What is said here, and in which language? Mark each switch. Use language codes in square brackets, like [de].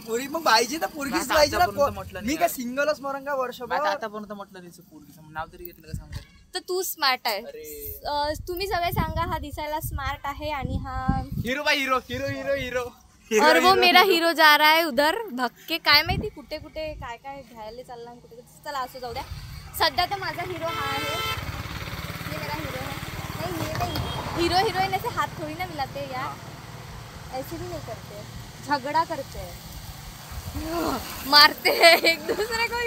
[mr] मग पाहिजे ना पोरगीच पाहिजे ना. मी काय सिंगलच मरंगा वर्षभर आतापर्यंत म्हटलं त्याचं पोरगीचं नाव तरी घेतलं का सांगा. तर तू स्मार्ट आहे. तुम्ही सगळे सांगा हा दिसायला स्मार्ट आहे आणि हा हिरो. [hi] और वो मेरा हीरो जा रहा है उधर भक्के. [mr] काय माहिती कुठे काय घ्यायला चालला आणि कुठे. चला असं जाऊ द्या. सध्या तर माझा हिरो हा आहे. [hi] ये मेरा हिरो है. नहीं हीरोइन ऐसे हाथ थोड़ी ना मिलाते यार. ऐसे भी नहीं करते. झगड़ा करते मारते एक दूसरे को.